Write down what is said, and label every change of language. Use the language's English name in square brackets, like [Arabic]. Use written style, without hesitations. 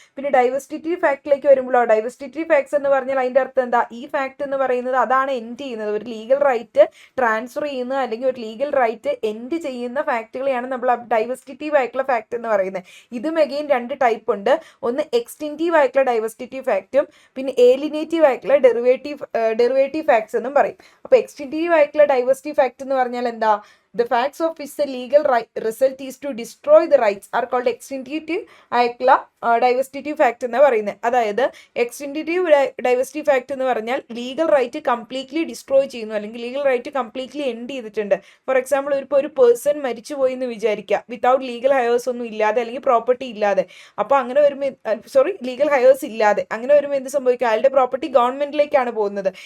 [Malayalam] പിന്നെ ഡൈവെസ്റ്റിറ്റീവ് ഫാക്ടിലേക്ക് വരുമ്പോഴോ, ഡൈവെസ്റ്റിറ്റീവ് ഫാക്ട്സ് എന്ന് പറഞ്ഞാൽ അതിൻ്റെ അർത്ഥം എന്താ, ഈ ഫാക്ട് എന്ന് പറയുന്നത് അതാണ് എൻഡ് ചെയ്യുന്നത്, ഒരു ലീഗൽ റൈറ്റ് ട്രാൻസ്ഫർ ചെയ്യുന്ന അല്ലെങ്കിൽ ഒരു ലീഗൽ റൈറ്റ് എൻഡ് ചെയ്യുന്ന ഫാക്റ്റുകളെയാണ് നമ്മൾ ഡൈവെസ്റ്റിറ്റീവ് ആയിട്ടുള്ള ഫാക്ട് എന്ന് പറയുന്നത്. ഇതും അഗെയിൻ രണ്ട് ടൈപ്പ് ഉണ്ട്. ഒന്ന് എക്സ്റ്റെൻറ്റീവ് ആയിട്ടുള്ള ഡൈവെസ്റ്റിറ്റീവ് ഫാക്റ്റും പിന്നെ ഏലിനേറ്റീവ് ആയിട്ടുള്ള ഡെറിവേറ്റീവ് ഫാക്ട്സ് എന്നും പറയും. അപ്പോൾ എക്സ്റ്റെൻറ്റീവ് ആയിട്ടുള്ള ഡൈവേഴ്സിറ്റി ഫാക്ട് എന്ന് പറഞ്ഞാൽ എന്താ, [English] the facts of which the legal result is to destroy the rights are called extintive [Malayalam] ആയിട്ടുള്ള ഡൈവേഴ്സിറ്റി ഫാക്ട് എന്ന് പറയുന്നത്. അതായത് എക്സ്റ്റെൻറ്റീവ് ഡൈവേഴ്സിറ്റി ഫാക്ട് എന്ന് പറഞ്ഞാൽ ലീഗൽ റൈറ്റ് കംപ്ലീറ്റ്ലി ഡിസ്ട്രോയ് ചെയ്യുന്നു, അല്ലെങ്കിൽ ലീഗൽ റൈറ്റ് കംപ്ലീറ്റ്ലി എൻഡ് ചെയ്തിട്ടുണ്ട്. ഫോർ എക്സാമ്പിൾ ഇപ്പോൾ ഒരു പേഴ്സൺ മരിച്ചു പോയി എന്ന് വിചാരിക്കുക, വിത്തൗട്ട് ലീഗൽ ഹയേഴ്സ് ഒന്നും ഇല്ലാതെ അല്ലെങ്കിൽ പ്രോപ്പർട്ടി ഇല്ലാതെ. അപ്പോൾ അങ്ങനെ വരുമ്പോൾ ലീഗൽ ഹയേഴ്സ് ഇല്ലാതെ അങ്ങനെ വരുമ്പോൾ എന്ത് സംഭവിക്കും, അയാളുടെ പ്രോപ്പർട്ടി ഗവൺമെന്റിലേക്കാണ് പോകുന്നത്.